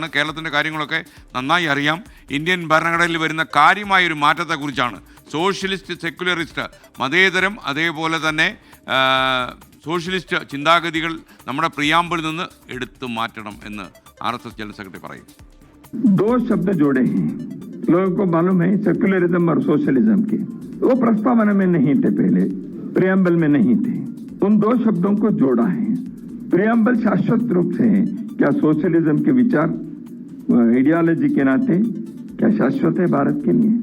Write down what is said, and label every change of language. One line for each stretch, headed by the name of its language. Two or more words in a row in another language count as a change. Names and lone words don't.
Malayalam: കേരളത്തിൻ്റെ കാര്യങ്ങളൊക്കെ നന്നായി അറിയാം. ഇന്ത്യൻ ഭരണഘടനയിൽ വരുന്ന കാര്യമായൊരു മാറ്റത്തെക്കുറിച്ചാണ്.
English: socialist, secularist,
Malayalam: മതേതരം, അതേപോലെ തന്നെ സോഷ്യലിസ്റ്റ് ചിന്താഗതികൾ നമ്മുടെ പ്രിയാമ്പിളിൽ നിന്ന് എടുത്തു മാറ്റണം എന്ന് RSS
English: general secretary
Malayalam: പറയും.
Hindi: 2 शब्द जोड़े हैं. लोगों को मालूम है सेक्युलरिज्म और सोशलिज्म के, वो प्रस्तावना में नहीं थे, पहले प्रियम्बल में नहीं थे. उन 2 शब्दों को जोड़ा है. प्रियम्बल शाश्वत रूप से है. क्या सोशलिज्म के विचार आइडियोलॉजी के नाते क्या शाश्वत है भारत के लिए?